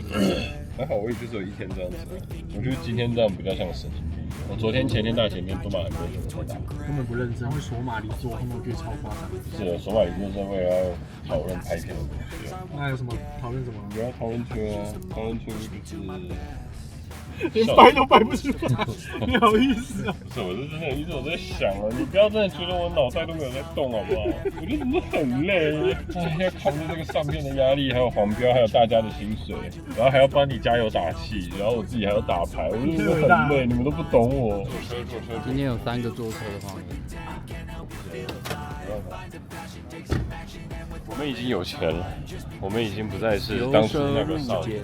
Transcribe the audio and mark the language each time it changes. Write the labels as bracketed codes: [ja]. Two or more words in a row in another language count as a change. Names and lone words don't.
[zh] 還好，我也就是有一天這樣子。我覺得今天這樣比較像神經病。我昨天、前天、大前天都蠻很認真在打，根本不認真，會鎖碼離座，他們覺得超誇張。是的，鎖碼離座是為了要討論拍片的東西。那有什麼討論什麼？不要討論車啊，討論車就是連掰都掰不出來，你好意思啊？不是，我是真的一直有在想啊，你不要真的覺得我腦袋都沒有在動好不好？我就真的很累，要扛着這個上片的壓力，還有黃標，還有大家的薪水，然後還要幫你加油打氣，然後我自己還要打牌，我就真的很累，你們都不懂我。今天有3個坐車的畫面。我們已經有錢了，我們已經不再是當初那個少年。